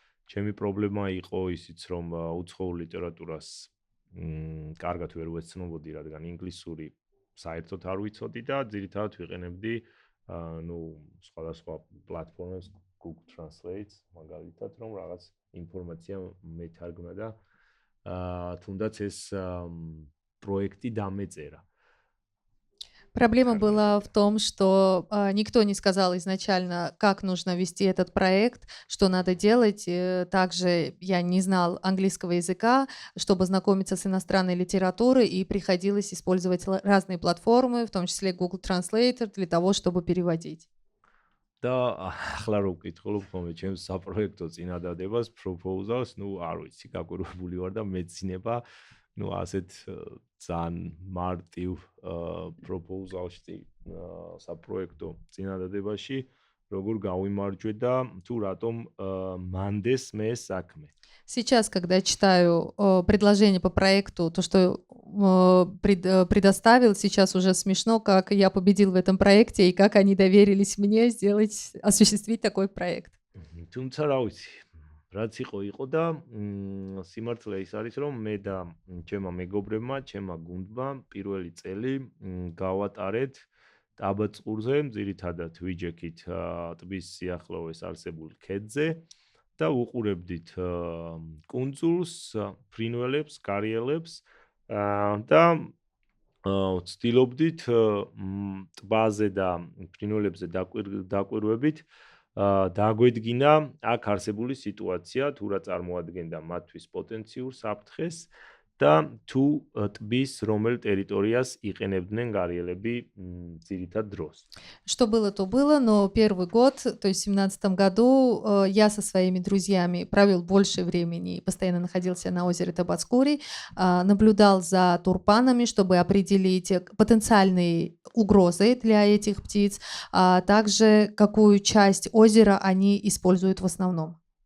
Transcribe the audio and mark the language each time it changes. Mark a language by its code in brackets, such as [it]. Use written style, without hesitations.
[ka] ჩემი პრობლემა იყო ისიც, რომ უცხოურ ლიტერატურას კარგად ვერ ვეცნობოდი, რადგან ინგლისური საერთოდ არ ვიცოდი და ძირითადად ვიყენებდი სხვადასხვა პლატფორმებს, Google Translate, მაგალითად, რომ რაღაც ინფორმაცია მეთარგმნა და თუნდაც ეს პროექტი დამეწერა. [ru] Проблема была в том, что никто не сказал изначально, как нужно вести этот проект, что надо делать. Также я не знал английского языка, чтобы знакомиться с иностранной литературой, и приходилось использовать разные платформы, в том числе Google Translator, для того, чтобы переводить. [ka] და ახლა რო ვკითხულობ ხოლმე ჩემს საპროექტო წინადადებას, proposals, არ ვიცი, გაკვირვებული ვარ და მეცინება ასეთ ძალიან მარტივ proposal-ში საპროექტო წინადადებაში როგორ გავიმარჯვე და თუ რატომ მანდეს მე საქმე. [ru] Сейчас, когда читаю предложение по проекту, то, что предоставил, сейчас уже смешно, как я победил в этом проекте и как они доверились мне осуществить такой проект. [ka] თუმცა რა ვიცი, რაც იყო და სიმართლე ის არის, რომ მე და ჩემმა მეგობრებმა, ჩემმა გუნდმა პირველი წელი გავატარეთ ტაბაწყურზე, ძირითადად ვიჯექით ტბის სიახლოვეს არსებულ ქედზე და უყურებდით კუნძულს, ფრინველებს, კარიელებს და ვცდილობდით ტბაზე და ფრინველებზე დაკვირვებით დაგვედგინა აქ არსებული სიტუაცია, თუ რა წარმოადგენდა მათთვის პოტენციურ საფრთხეს და თუ ტბის რომელ ტერიტორიას იყენებდნენ გარიელები ძირითად დროს. [ru] Что было, то было, но первый год, то есть в 2017 году, я со своими друзьями провел больше времени, постоянно находился на озере Табацкури, наблюдал за турпанами, чтобы определить потенциальные угрозы для этих птиц, а также какую часть озера они используют в основном.